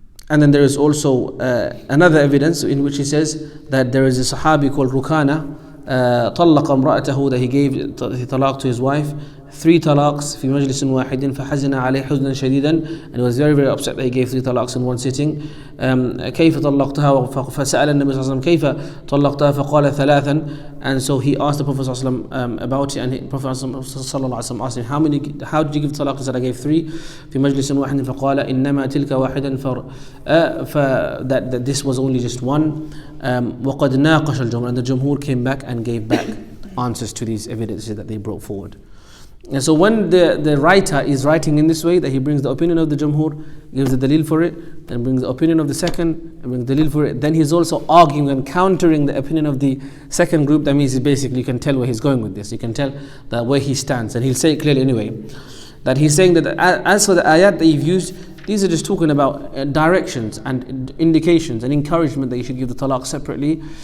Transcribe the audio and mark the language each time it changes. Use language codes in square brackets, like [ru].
[en] And then there is also another evidence in which he says that there is a Sahabi called Rukana, [ar] طلق امرأته, [en] that he gave talaq to his wife, 3 talaqs [ar] في مجلس واحد فحزن عليه حزنا شديدا, [en] and he was very very upset that he gave 3 talaqs in one sitting. [ar] كيف طلقتها, فسأل النبي صلى الله عليه وسلم كيف طلقتها فقال 3, [en] and so he asked the Prophet صلى الله عليه وسلم about it, and the Prophet صلى الله عليه وسلم asked him, how did you give talaq? He said, I gave 3 [ar] في مجلس واحد فقال إنما تلك واحدا [en] that this was only just one. [ar] وقد ناقش الجمهور, [en] and the Jumhur came back and gave back answers to these evidences that they brought forward. And so when the writer is writing in this way, that he brings the opinion of the Jumhur, gives the dalil for it, then brings the opinion of the second, and brings the dalil for it, then he's also arguing and countering the opinion of the second group. That means basically you can tell where he's going with this. You can tell that where he stands, and he'll say it clearly anyway, that he's saying that as for the ayat that you've used, these are just talking about directions and indications and encouragement that you should give the talaq separately.